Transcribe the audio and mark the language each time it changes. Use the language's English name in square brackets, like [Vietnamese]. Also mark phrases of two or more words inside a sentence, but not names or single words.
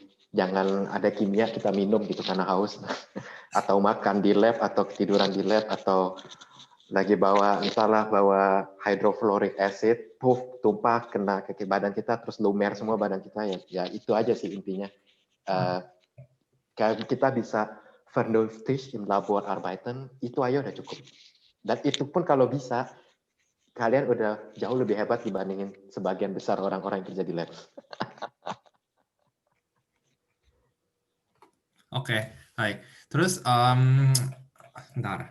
[Indonesian] Jangan ada kimia kita minum gitu karena haus atau makan di lab atau tiduran di lab atau lagi bawa misalnya bawa [English] hydrofluoric acid, [Indonesian] puff tumpah kena ke badan kita terus lumer semua badan kita ya itu aja sih intinya. Kita bisa [German] vernünftig im Labor arbeiten, [Indonesian] itu aja udah cukup. Dan itu pun kalau bisa, kalian udah jauh lebih hebat dibandingin sebagian besar orang-orang yang kerja di lab. Oke, baik. Terus, bentar.